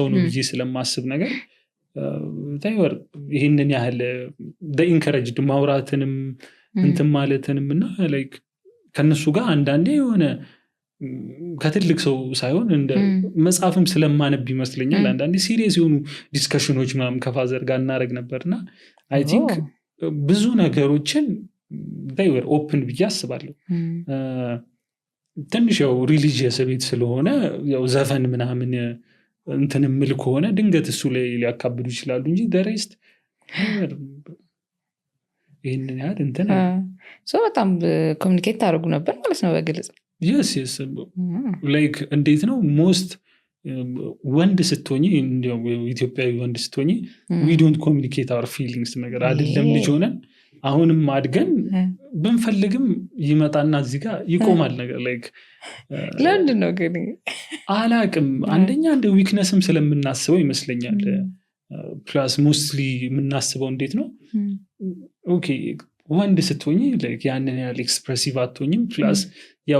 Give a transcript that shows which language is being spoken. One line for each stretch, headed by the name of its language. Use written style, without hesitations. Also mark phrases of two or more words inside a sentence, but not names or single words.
Amharic: ነው ብዬ ስለማስብ ነገር ታይወር ይህንን ያህል ኢንከረጅድ ማውራትንም እንትን ማለትንም እና ላይክ ከነሱ ጋር አንዳንዴ የሆነ ከትልቅ ሰው ሳይሆን እንደ መጽሐፍም ስለማነብ ይመስለኛል አንዳንዴ ሲሪየስ የሆኑ ዲስከሽኖች ምናምን ከፋዘር ጋር እናደርግ ነበርና
English: I think
Amharic: ብዙ ነገሮችን
English: they were open
Amharic: ብዬ አስባለሁ። ትንሽ ያው ሪሊጂየስ ቤት ስለሆነ ያው ዘፈን ምናምን እንትን ምል ከሆነ ድንገት እሱ ላይ ሊያካብዱ ይችላሉ እንጂ ደሬስት ይህንን ያህል እንትን በጣም ኮሚኒኬት ታደርጉ ነበር ማለት ነው በግልጽ?
English: yes like
Amharic: እንዴት ነው ሞስት ወንድ ስትሆኚ ኢትዮጵያዊ ወንድ ስትሆኚ
English: we don't communicate our feelings
Amharic: ነገር አይደለም ልጅ ሆነን አሁንም አድገን ብንፈልግም ይመጣና እዚህ ጋር ይቆማል ነገር ላይክ ለምንድን ነው ግን አላቅም አንደኛ እንደ ዊክነስም ስለምናስበው ይመስለኛል
English: plus mostly
Amharic: የምናስበው እንዴት ነው ኦኬ ወንድ ስትሆኚ ላይክ ያንን ያህል ኤክስፕሬሲቭ አትሆኝም ፕላስ ያው